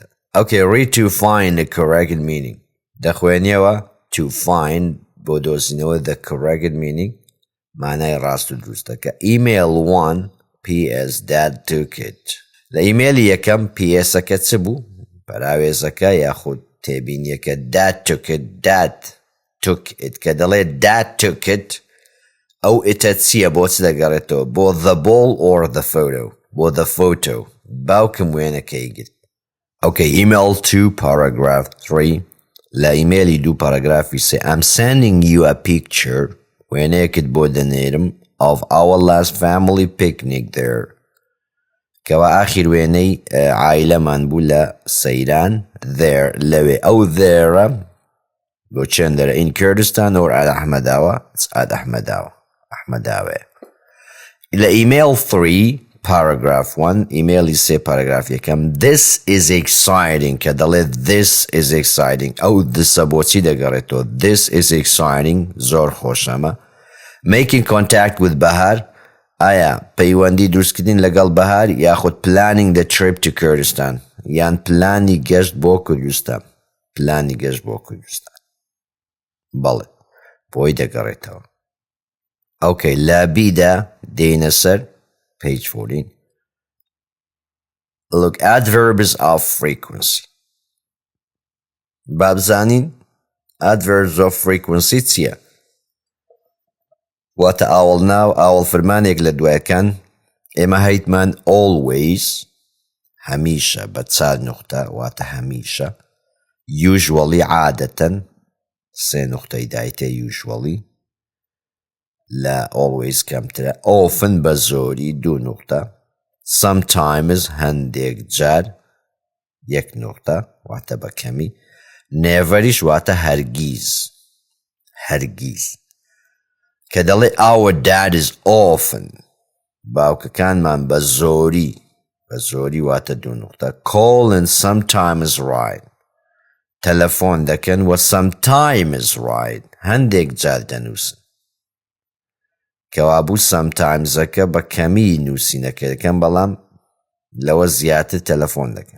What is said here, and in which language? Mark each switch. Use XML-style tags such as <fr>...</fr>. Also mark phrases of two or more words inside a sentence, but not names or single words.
<en>Okay, read to find the correct meaning.</en> <ckb>دەخوێنیەوە</ckb> <en>to find</en> <ckb>بۆ دۆزینەوە</ckb> <en>the correct meaning</en> <ckb>مانای ڕاست و دروستەکە.</ckb> <en>Email 1 PS Dad took it.</en> <ckb>لە ئیمێلی یەکەم PSەکە چ بوو؟ پەراوێزەکە یاخود تێبینیەکە</ckb> <en>Dad took it. Dad took it</en> <ckb>کە دەڵێ</ckb> <en>Dad took it</en> <ckb>ئەو ئیتە چییە بۆ چ دەگەڕێتەوە؟</ckb> <en>بۆ the ball or the photo؟ بۆ the photo.</en> <ckb>باوکم وێنەکەی گرت.</ckb> <en>Okay, email 2 paragraph 3</en> <ckb>لە ئیمێلی 2 پاراگرافی 3</ckb> <en>I'm sending you a picture</en> <ckb>وێنەیەکت بۆ دەنێرم</ckb> <en>of our last family picnic there</en> <ckb>کەوا ئاخیر وێنەی عائلەمان بوو لە سەیران</ckb> <en>there</en> <ckb>لەوێ ئەو thereە بۆ چێندەرە</ckb> <en>in Kurdistan or at ئەحمەداوە it's at ئەحمەداوێ.</en> <ckb>لە</ckb> <en>email 3 paragraph 1</en> <ckb>ئیمێلی 3 پاراگراف یەکەم</ckb> <en>this is exciting</en> <ckb>کە دەڵێت</ckb> <en>this is exciting</en> <ckb>ئەو دسە بۆچی دەگەڕێتەوە</ckb> <en>this is exciting</en> <ckb>زۆر خۆشەمە.</ckb> <en>making contact with</en> <ckb>بەهار ئایا پەیوەندی دروستکردن لەگەڵ بەهار یاخود</ckb> <en>planning the trip to Kurdistan</en> <ckb>یان پلانی گەشت بۆ کوردستان. پلانی گەشت بۆ کوردستان بەڵێ بۆی دەگەڕێتەوە. Okay, لە بیدا دێنە سەر page 14.</ckb> <en>Look at adverbs of frequency.</en> <ckb>بابزانین</ckb> <en>adverbs of frequency</en> <ckb>چییە؟ واتە ئاوەڵ ناو ئاوەڵ فرمانێک لە دوایەکان ئێمە هەیتمان always هەمیشە بە 4 نقطە واتە هەمیشە usually عادەتەن 3 نقطەی دایتە usually لا always کەمترە often بە زۆری 2 نقطە sometimes هەندێک جار 1 نقطە واتە بە کەمی neverیش واتە هەرگیز کە دەڵێ</ckb> <en>our dad is often</en> <ckb>باوکەکانمان بە زۆری واتە 2 نقطە</ckb> <en>call and sometimes write</en> <ckb>تەلەفۆن دەکەن و</ckb> <en>sometimes write</en> <ckb>هەندێک جار دەنووسن کەوابوو سەمتایمزەکە بە کەمی نووسینەکە دەکەن بەڵام لەوە زیاتر تەلەفۆن دەکەن.</ckb>